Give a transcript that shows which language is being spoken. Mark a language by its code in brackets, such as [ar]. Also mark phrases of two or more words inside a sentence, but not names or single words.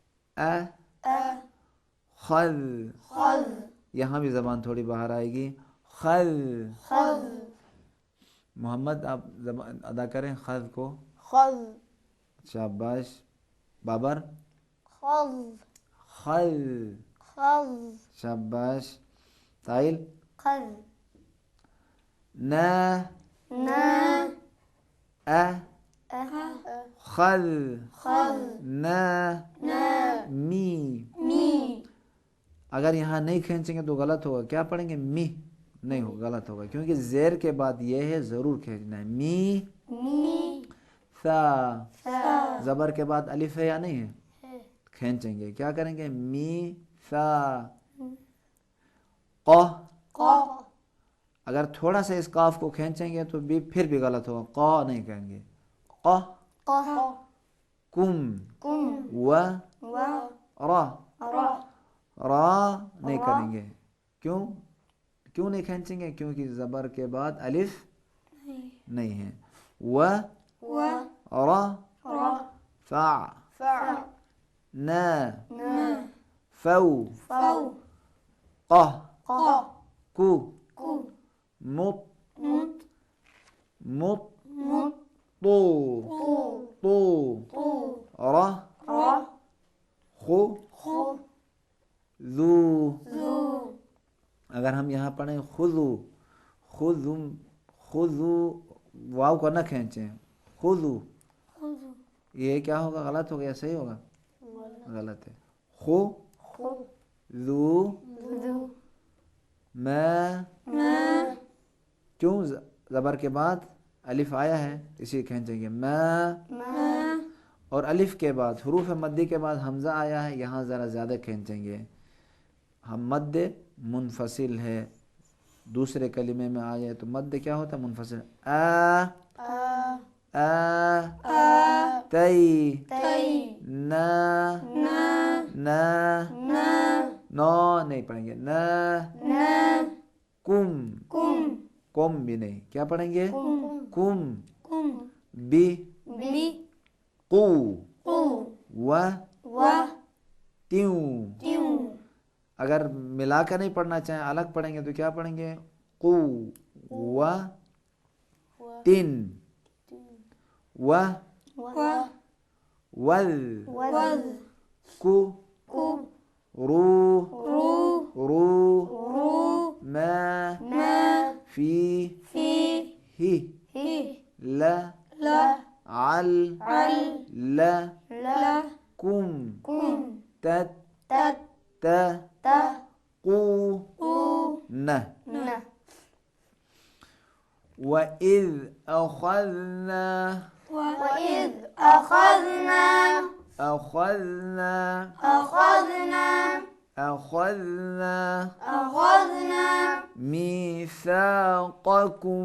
[ur] خذ، یہاں بھی زبان تھوڑی باہر آئے گی. خذ. خذ. محمد آپ ادا کریں خذ کو. خذ. شاباش. بابر. خذ. خذ. خذ. شاباش. طائل. خذ. نا. نا. خذ. خذ. نا. نا. می. می. اگر یہاں نہیں کھینچیں گے تو غلط ہوگا. کیا پڑھیں گے؟ می. نہیں ہو، غلط ہوگا کیونکہ زیر کے بعد یہ ہے، ضرور کھینچنا ہے. می. می. ثا. ثا. زبر کے بعد الف ہے یا نہیں ہے؟ ہے. کھینچیں گے. کیا کریں گے؟ می ثا. قہ. قا. اگر تھوڑا سا اس قاف کو کھینچیں گے تو بھی پھر بھی غلط ہوگا. قا نہیں کہیں گے. قہ. قا. کم. کم. و. و. را. را. را نہیں کریں گے. کیوں نہیں کھینچیں گے؟ کیونکہ زبر کے بعد الف نہیں ہے. و. و. را. را. فع. فع. نا. نا. فو. فو. قہ. قا. کو. کو. مط. مط. مط. مط. طو. طو. طو. طو. را. را. خو. خو. ذو. ذو. اگر ہم یہاں پڑھیں خذو. خذو واو کو نہ کھینچیں. خذو. خذو. یہ کیا ہوگا؟ غلط ہوگا یا صحیح ہوگا؟ غلط ہے. خو. خو. ذو. ذو. ما. ما. کیوں؟ زبر کے بعد الف آیا ہے اسی کھینچیں گے. ما. ما. اور الف کے بعد حروف مدی کے بعد حمزہ آیا ہے، یہاں ذرا زیادہ کھینچیں گے. ہم مد منفصل ہے، دوسرے کلمے میں آ جائے تو مد کیا ہوتا ہے؟ منفصل. آ. آ. تی. تی. نا. نا. نا. نا. نو نہیں پڑھیں گے. نا. نا. کم. کم. کم بھی نہیں. کیا پڑھیں گے؟ کم. کم. کم. بی. بی. قو. قو. و. و. تیوں. تیوں. اگر ملا کر نہیں پڑھنا چاہیں، الگ پڑھیں گے تو کیا پڑھیں گے؟ قو. و. تن. و. و. ول. ول. کو. کو. رو. رو. رو. رو. ما. ما. فی. فی. ہی. ہی. لا. لا. عل. عل. لا. لا. کم. کم. تت. تت. تا. تا. قو. قو. نہ. نا. [ar] وَإِذْ أَخَذْنَا. وَإِذْ أَخَذْنَا. أَخَذْنَا. أَخَذْنَا. أَخَذْنَا. أَخَذْنَا. مِيثَاقَكُمْ.